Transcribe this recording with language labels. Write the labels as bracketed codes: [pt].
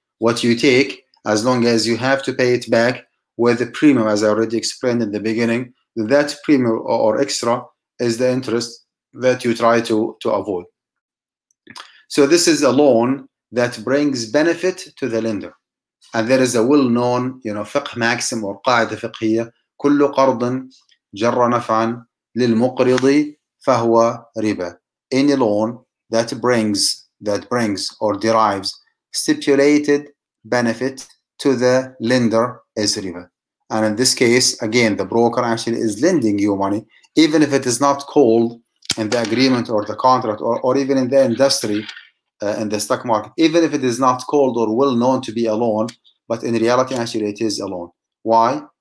[en] What you take, as long as you have to pay it back with the premium, as I already explained in the beginning, that premium or extra is the interest that you try to avoid. So this is a loan that brings benefit to the lender. And there is a well-known fiqh maxim or [ar] قاعدة فقهية: كل قرض جر نفعا للمقرض فهو ربا. [en] Any loan that brings or derives stipulated benefit to the lender is riba. And in this case, again, the broker actually is lending you money, even if it is not called in the agreement or the contract or even in the industry, in the stock market, even if it is not called or well known to be a loan, but in reality actually it is a loan. Why?